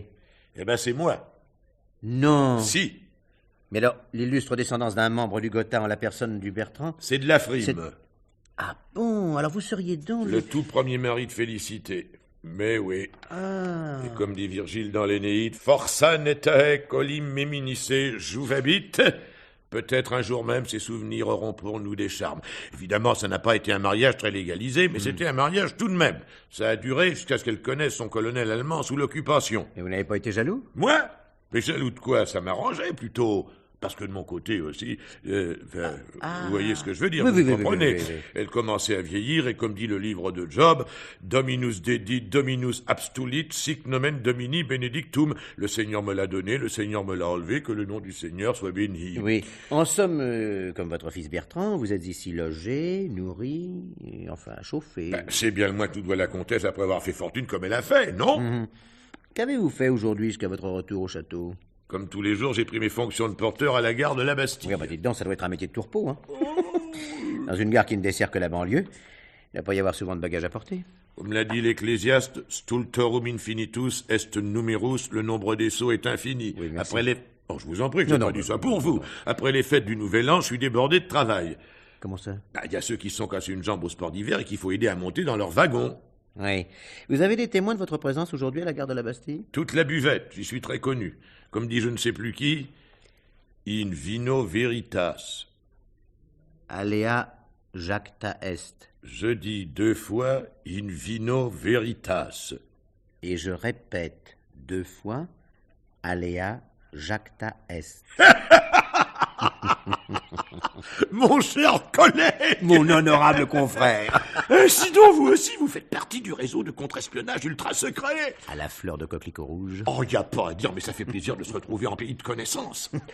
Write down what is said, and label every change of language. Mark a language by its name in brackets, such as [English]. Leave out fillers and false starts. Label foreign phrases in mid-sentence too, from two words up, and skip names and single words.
[French] Eh ben, c'est moi. Non. Si. Mais alors, l'illustre descendance d'un membre du Gotha en la personne du Bertrand? C'est de la frime. Ah bon? Alors vous seriez donc... Le tout premier mari de Félicité. Mais oui. Ah. Et comme dit Virgile dans l'Énéide, [Latin] força netae colim meminice juvabit. [French] Peut-être un jour même ces souvenirs auront pour nous des charmes. Évidemment, ça n'a pas été un mariage très légalisé, mais c'était un mariage tout de même. Ça a duré jusqu'à ce qu'elle connaisse son colonel allemand sous l'occupation. Et vous n'avez pas été jaloux? Moi? Mais jaloux de quoi? Ça m'arrangeait plutôt. Parce que de mon côté aussi, vous voyez ce que je veux dire, vous comprenez. Oui. Elle commençait à vieillir, et comme dit le livre de Job, [Latin] Dominus dedit, Dominus abstulit, sic nomen Domini benedictum. [French] Le Seigneur me l'a donné, le Seigneur me l'a enlevé, que le nom du Seigneur soit béni. Oui. En somme, comme votre fils Bertrand, vous êtes ici logé, nourri, et enfin chauffé. C'est bien le moins que tout doit la comtesse après avoir fait fortune comme elle a fait, non? Qu'avez-vous fait aujourd'hui jusqu'à votre retour au château? Comme tous les jours, j'ai pris mes fonctions de porteur à la gare de la Bastille. Oui, dites donc, ça doit être un métier de tourpeau, hein. Dans une gare qui ne dessert que la banlieue, il ne va pas y avoir souvent de bagages à porter. Comme l'a dit l'Ecclésiaste, [Latin] stultorum infinitus est numerus, [French] le nombre des seaux est infini. Oui, merci. Après les... Oh, je vous en prie, je n'ai pas dit ça pour vous. Après les fêtes du Nouvel An, je suis débordé de travail. Comment ça? Il y a ceux qui se sont cassés une jambe au sport d'hiver et qu'il faut aider à monter dans leur wagon. Oui. Vous avez des témoins de votre présence aujourd'hui à la gare de la Bastille? Toute la buvette, j'y suis très connu. Comme dit je ne sais plus qui, [Latin] in vino veritas. Alea jacta est. [French] Je dis 2 fois [Latin] in vino veritas. [French] Et je répète 2 fois, [Latin] alea jacta est. [French] Mon cher collègue! Mon honorable confrère! Sinon, vous aussi, vous faites partie du réseau de contre-espionnage ultra secret! À la fleur de coquelicot rouge. Oh, y a pas à dire, mais ça fait plaisir de se retrouver en pays de connaissance.